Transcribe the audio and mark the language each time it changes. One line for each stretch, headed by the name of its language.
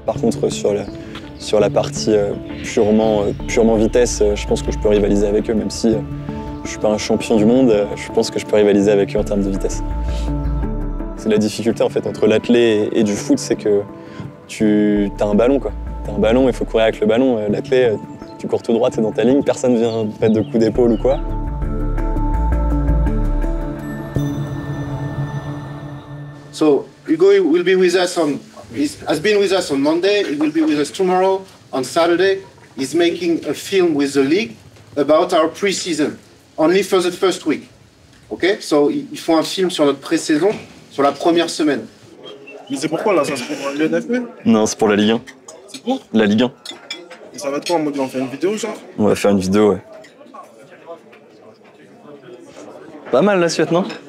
French: Par contre, sur la partie purement vitesse, je pense que je peux rivaliser avec eux, même si je suis pas un champion du monde, je pense que je peux rivaliser avec eux en termes de vitesse. C'est la difficulté en fait entre l'athlète et du foot, c'est que t'as un ballon quoi. T'as un ballon, il faut courir avec le ballon. L'athlète, tu cours tout droit, t'es dans ta ligne, personne vient te mettre de coups d'épaule ou quoi.
English: So Hugo will be with us has been with us on Monday. He will be with us tomorrow. On Saturday, he's making a film with the league about our pre-season, only for the first week. Okay?
French: So ils font un film sur notre pré-saison, sur la première semaine. Mais c'est pourquoi là? Ça c'est pour le NFP? Non, c'est pour la Ligue 1. C'est pour? La Ligue 1. Et ça va être quoi en mode on fait une vidéo genre? On va faire une vidéo, ouais. Pas mal l'assiette, non?